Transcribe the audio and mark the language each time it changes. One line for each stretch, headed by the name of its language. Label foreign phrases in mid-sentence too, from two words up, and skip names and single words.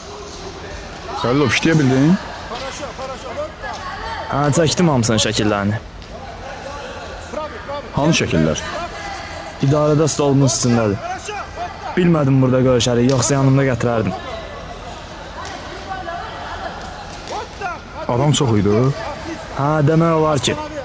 Azerbaijani: Xəlil, işləyə bildin?
Russian: Хорошо, хорошо, вот так.
Azerbaijani: Hə, çəkdim hamısının şəkillərini. Hanı şəkillər? İdarədə stolumun üstündədir. Bilmədim burada görüşərik, yoxsa yanımda gətirərdim. Adam çox idi. Hə, demək olar ki.